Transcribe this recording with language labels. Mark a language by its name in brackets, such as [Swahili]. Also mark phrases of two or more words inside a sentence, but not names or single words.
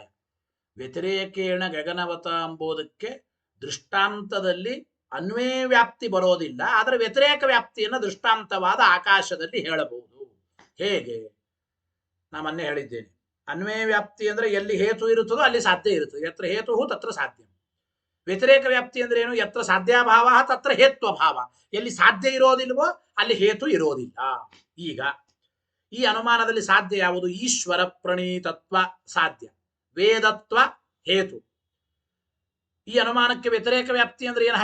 [Kannada] ವ್ಯತಿರೇಕೇಣ ಗಗನವತ ಎಂಬುದಕ್ಕೆ ದೃಷ್ಟಾಂತದಲ್ಲಿ ಅನ್ವಯ ವ್ಯಾಪ್ತಿ ಬರೋದಿಲ್ಲ, ಆದರೆ ವ್ಯತಿರೇಕ ವ್ಯಾಪ್ತಿಯನ್ನು ದೃಷ್ಟಾಂತವಾದ ಆಕಾಶದಲ್ಲಿ ಹೇಳಬಹುದು. ಹೇಗೆ? ನಾ ಮೊನ್ನೆ ಹೇಳಿದ್ದೇನೆ, ಅನ್ವಯ ವ್ಯಾಪ್ತಿ ಅಂದ್ರೆ ಎಲ್ಲಿ ಹೇತು ಇರುತ್ತದೋ ಅಲ್ಲಿ ಸಾಧ್ಯ ಇರುತ್ತದೆ. [Sanskrit] ಯತ್ರ ಹೇತು ತತ್ರ ಸಾಧ್ಯ. [Kannada] ವ್ಯತಿರೇಕ ವ್ಯಾಪ್ತಿ ಅಂದ್ರೆ ಏನು? [Sanskrit] ಯತ್ರ ಸಾಧ್ಯಾಭಾವ ತತ್ರ ಹೇತ್ವಭಾವ. [Kannada] ಎಲ್ಲಿ ಸಾಧ್ಯ ಇರೋದಿಲ್ವೋ ಅಲ್ಲಿ ಹೇತು ಇರೋದಿಲ್ಲ. ಈಗ ಈ ಅನುಮಾನದಲ್ಲಿ ಸಾಧ್ಯ ಯಾವುದು? ಈಶ್ವರ ಪ್ರಣೀತತ್ವ ಸಾಧ್ಯ, ವೇದತ್ವ ಹೇತು. ಈ ಅನುಮಾನಕ್ಕೆ ವ್ಯತಿರೇಕ ವ್ಯಾಪ್ತಿ ಅಂದ್ರೆ ಏನು?